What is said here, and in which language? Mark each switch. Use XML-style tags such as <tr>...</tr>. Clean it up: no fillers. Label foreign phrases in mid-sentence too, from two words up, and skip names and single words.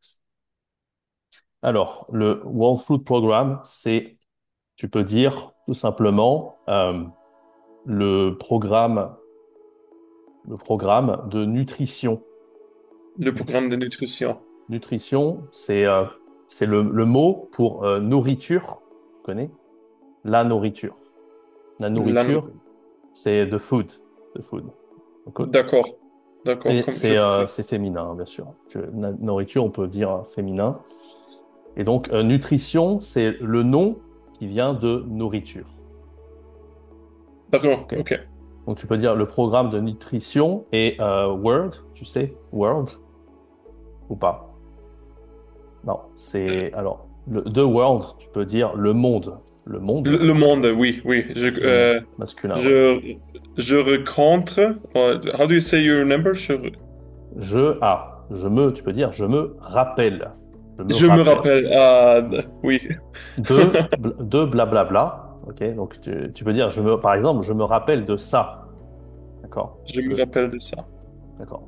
<fr>Alors, le World Food Programme, c'est, tu peux dire tout simplement le programme de nutrition. Le programme de nutrition. Nutrition, c'est le mot pour nourriture. Tu connais? La nourriture. La La nou- nourriture, c'est</fr> <en>the food. The food.</en> <fr>Ok. D'accord, d'accord. Et Comme je... c'est féminin, hein, bien sûr. Nourriture, on peut dire féminin. Et donc, nutrition, c'est le nom qui vient de nourriture. D'accord, Ok. ok. Donc, tu peux dire le programme de nutrition et Word, tu sais, World ou pas? Non, c'est alors</fr> <en>the world,</en> <fr>tu peux dire le monde. Le monde, Le monde, oui, oui. le monde masculin, ouais. Je, je rencontre.</fr> <en>How do you say your number?</en> <fr>Tu peux dire je me rappelle. Je me Je me rappelle. rappelle. Ah, oui. De blablabla. Ok, donc tu peux dire par exemple, je me rappelle de ça. D'accord? Je me rappelle de ça. D'accord.</fr>